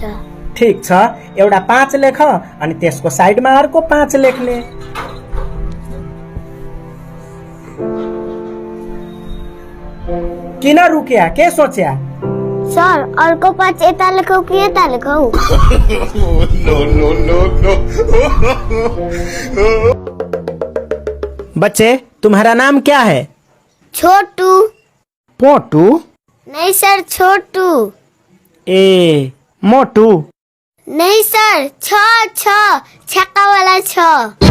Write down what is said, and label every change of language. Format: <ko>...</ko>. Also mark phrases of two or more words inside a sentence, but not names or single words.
<ne>ठीक छ, एउटा 5 लेख अनि त्यसको साइडमा अर्को 5 लेख्ने। किन रुक्या, के सोच्या? सर, अर्को 5 यता लेखौ कि यता लेखौ?</ne> <hi>बच्चे, तुम्हारा नाम क्या है? छोटू। पोटू? नहीं सर, छोटू। ए मोटू? नहीं सर, छक्का वाला 6।</hi>